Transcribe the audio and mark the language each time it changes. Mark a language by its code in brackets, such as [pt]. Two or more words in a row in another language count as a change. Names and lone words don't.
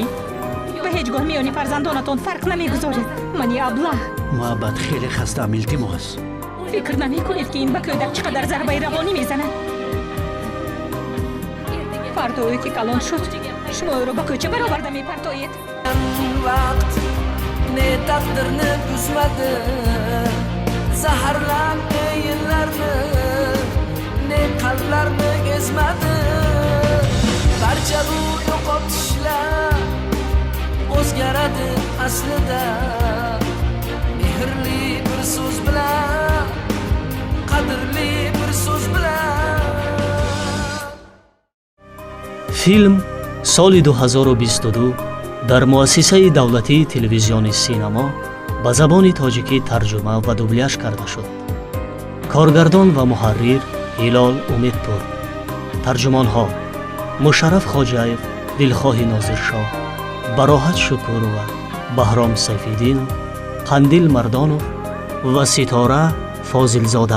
[tg] ба ҳеҷ гоҳ миёни фарзандонатон фарқ намегузоред. мани аблаҳ. муҳаббат хеле хастам, илтимос. фикр намекунед ки ин ба кӯдак чӣ қадар зарбаи равонӣ мезанад? фардое ки калон шуд, шумо ӯро ба кӯча бароварда мепартоед. [uz] vaqt ne taqdirni buzmadi zaharlab ne yillarni ne qalblarni ezmadi barcha bu yo'qotishlar o'zgaradi aslida mehrli bir so'z bilan qadrli bir so'z bilan. [tg] филм соли 2022 дар муассисаи давлатии телевизиони синемо ба забони тоҷикӣ тарҷума ва дубляж карда шуд. коргардон ва муҳаррир ҳилол умедпур. тарҷумонҳо мушарраф хоҷаев, дилхоҳи нозиршоҳ, бароҳат шукурова, баҳром сайфиддинов, қандил мардонов ва ситора фозилзода.